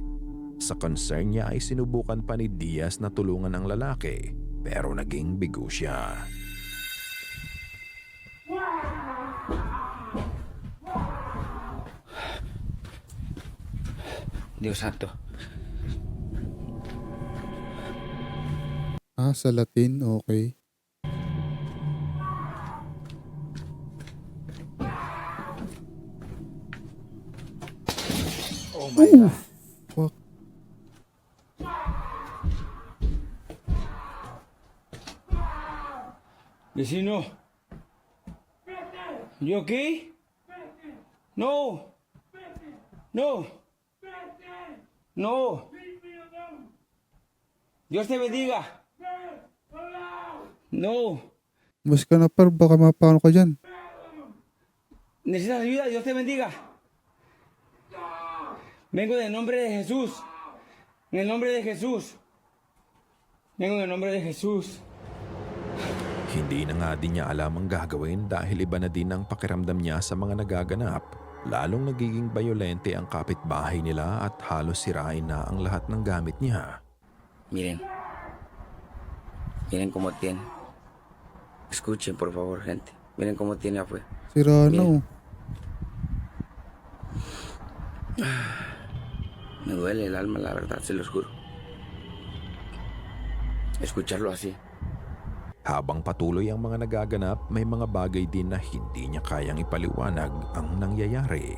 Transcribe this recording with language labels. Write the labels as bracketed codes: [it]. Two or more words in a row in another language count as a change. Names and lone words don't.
[tl] Sa concern niya ay sinubukan pa ni Diaz na tulungan ang lalaki pero naging bigo siya. [es] Dios santo. [tl] Sa Latin, okay. [en] Oh my God. Fuck. [es] Vecino. [en] You okay? No. No. No. [es] Dios te bendiga. No. [tl] Mas ka na par, baka mapano ka dyan. [es] ¿Necesitas ayuda? Dios te bendiga. Vengo en el nombre de Jesús. En el nombre de Jesús. Vengo en el nombre de Jesús. [tl] Hindi na nga din niya alam ang gagawin dahil iba na din ang pakiramdam niya sa mga nagaganap. Lalong nagiging bayolente ang kapitbahay nila at halos sirain na ang lahat ng gamit niya. [es] Miren. Miren cómo tiene. Escuchen, por favor, gente. Miren cómo tiene afuera. [tl] Sira na oh. [es] Me duele el alma, la verdad, se los juro. Escucharlo así. [tl] Habang patuloy ang mga nagaganap, may mga bagay din na hindi niya kayang ipaliwanag ang nangyayari.